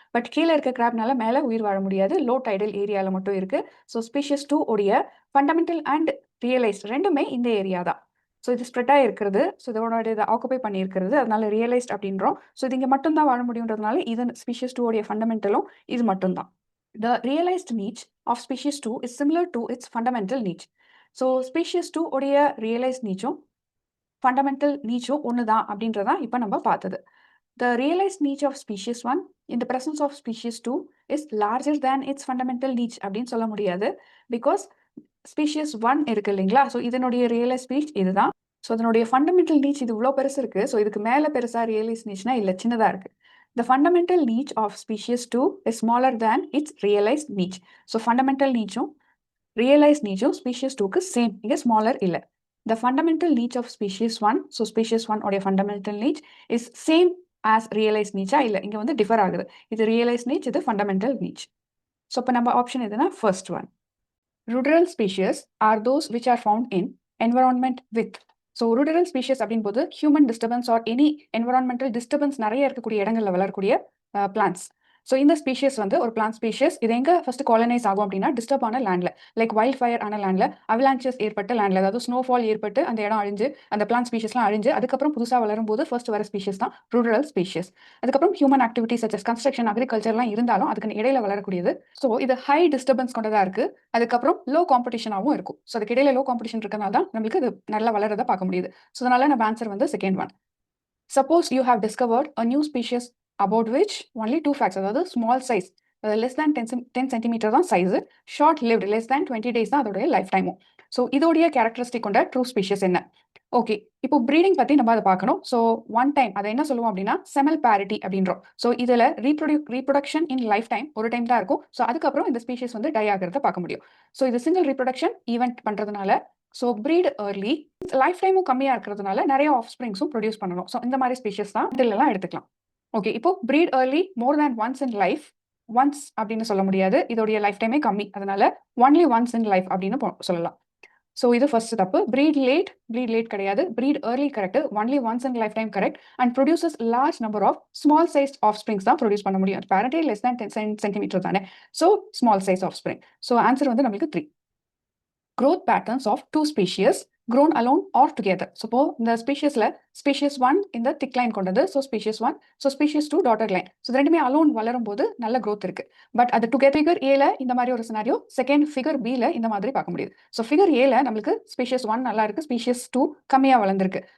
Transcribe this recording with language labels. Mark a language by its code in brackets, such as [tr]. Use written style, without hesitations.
[ta] But கீழே இருக்க கிராப்னால மேலே உயிர் வாழ முடியாது. லோ டைடல் ஏரியாவில் மட்டும் இருக்கு. ஸோ ஸ்பீஷியஸ் 2 உடைய ஃபண்டமெண்டல் அண்ட் ரியலைஸ்ட் ரெண்டுமே இந்த ஏரியா தான். ஸோ இது ஸ்ப்ரெட்டாக இருக்கிறது. ஸோ இதோட இதை ஆக்குபை பண்ணியிருக்கிறது. அதனால ரியலைஸ்ட் அப்படின்றோம். ஸோ இது இங்கே மட்டும்தான் வாழ முடியுன்றதுனால இது ஸ்பீஷியஸ் 2 உடைய ஃபண்டமெண்டலும் இது மட்டும்தான். [en] The realized niche of species 2 is similar to its fundamental niche. [ta] So species 2 உடைய realized niche-உம் fundamental niche-உம் ஒண்ணுதான் அப்படின்றதான் இப்போ நம்ம பார்த்தது. [en] The realized niche of species 1 in the presence of species 2 is larger than its fundamental niche [ta] அப்படின்னு சொல்ல முடியாது. Because species 1 இருக்கு இல்லைங்களா? ஸோ இதனுடைய realized niche இதுதான். ஸோ அதனுடைய ஃபண்டமெண்டல் நீச் இது இவ்வளோ பெருசு இருக்கு. ஸோ இதுக்கு மேலே பெருசா ரியலைஸ்ட் நீச்னா இல்லை, சின்னதாக இருக்கு. [en] The fundamental niche of species 2 is smaller than its realized niche. [ta] So fundamental niche-உம் realized niche-உம் species 2க்கு சேம். இங்கே ஸ்மாலர் இல்லை. [en] The fundamental niche of species 1, so species 1 உடைய fundamental niche is same as realized niche-ஆ [ta] இல்லை, இங்கே வந்து டிஃபர் ஆகுது. இது realized niche, இது fundamental niche. ஸோ இப்போ நம்ம ஆப்ஷன் எதுனா first one. [en] Ruderal species are those which are found in environment with. [ta] So ரூடரல் species அப்படின் போது human disturbance or any environmental disturbance நிறைய இருக்கக்கூடிய இடங்களில் வளரக்கூடிய பிளான்ஸ். ஸோ இந்த ஸ்பீஷியஸ் வந்து ஒரு பிளான்ட் ஸ்பீஷியஸ். இது எங்கே ஃபர்ஸ்ட் காலனைஸ் ஆகும் அப்படின்னா டிஸ்டர்ப் ஆன லேண்ட்ல, லைக் வைல்ட் ஃபயர் ஆன லேண்ட்ல, அவலான்ச்சஸ் ஏற்பட்ட லேண்ட்ல, அதாவது ஸ்னோஃபால் ஏற்பட்டு அந்த இடம் அழிஞ்சு அந்த பிளான்ட் ஸ்பீஷியஸ்லாம் அழிஞ்சு அதுக்கப்புறம் புதுசாக வளரும் போது ஃபர்ஸ்ட் வர ஸ்பீஷியஸ் தான் ரூடரல் ஸ்பீஷியஸ். அதுக்கப்புறம் ஹியூமன் ஆக்டிவிட்டிஸ் சச்சஸ் கன்ஸ்ட்ரக்ஷன் அக்ரிகல்ச்சர்லாம் இருந்தாலும் அதுக்கு இடையில வளரக்கூடியது. ஸோ இது ஹை டிஸ்டர்பன்ஸ் கொண்டதாக இருக்கு. அதுக்கப்புறம் லோ காம்படிஷனாகவும் இருக்கும். ஸோ அதுக்கு இடையில லோ காம்படிஷன் இருக்கனால தான் நம்மளுக்கு இது நல்லா வளரதை பார்க்க முடியுது. ஸோ அதனால நம்ம ஆன்சர் வந்து second one. [en] Suppose you have discovered a new species about which only 2 facts, அதாவது small size, less than 10 centimeter தான் size, short lived, less than 20 days தான் அதோடைய life டைமும். [ta] ஸோ இதோடைய கேரக்டரிஸ்டிக் கொண்ட ட்ரூ ஸ்பீஷியஸ் என்ன? ஓகே. இப்போ ப்ரீடிங் பத்தி நம்ம அத பார்க்கணும். ஸோ ஒன் டைம் அத என்ன சொல்லுவோம் அப்டின்னா, செமல் பேரிட்டி அப்டின்றோம். ஸோ இதுல ரீப்ரொடக்ஷன் இன் லைஃப் டைம் ஒரு டைம் தான் இருக்கும். ஸோ அதுக்கப்புறம் இந்த ஸ்பீஷீஸ் வந்து டை ஆகுறத பார்க்க முடியும். ஸோ இது சிங்கிள் ரீப்ரொடக்ஷன் ஈவென்ட் பண்றதுனால, ஸோ ப்ரீட் ஏர்லி, லைஃப் டைமும் கம்மியா இருக்கிறதுனால நெறைய ஆஃப்ஸ்பிரிங்ஸும் ப்ரொடியூஸ் பண்ணணும். ஸோ இந்த மாரி ஸ்பீஷீஸ் தான் இதெல்லாம் எடுத்துக்கலாம். ஓகே. இப்போ breed early more than once in life. Once அப்டின்னு சொல்ல முடியாது. இதோடைய லைஃப் டைமே கம்மி. அதனால ஒன்லி ஒன்ஸ் இன் லைஃப் அப்டின்னு சொல்லலாம். ஸோ இது ஃபர்ஸ்ட் தப்பு. ப்ரீட் லேட் கிடையாது. Breed early correct. Only once in life time correct. And produces large number of small sized of springs தான் ப்ரொடியூஸ் பண்ண முடியும். பேரண்டே லெஸ் தேன் 10 சென்டிமீட்டர் தானே. So small size of spring. So answer வந்து நம்மளுக்கு 3. [en] growth patterns of two species grown alone or together. [ta] So இப்போ இந்த ஸ்பீஷியஸ்ல species 1 இந்த திக் line கொண்டது. So species 1. So species 2 daughter line. So ரெண்டுமே அலோன் வளரும் போது நல்ல growth இருக்கு. பட் அது டுகெதர் ஃபிகர் ஏல இந்த மாதிரி ஒரு சினாரியோ, செகண்ட் ஃபிகர் பில இந்த மாதிரி பார்க்க முடியுது. ஸோ ஃபிகர் ஏல நம்மளுக்கு ஸ்பீஷியஸ் 1 நல்லா இருக்கு, ஸ்பீஷியஸ் 2 கம்மியா வளர்ந்துருக்கு.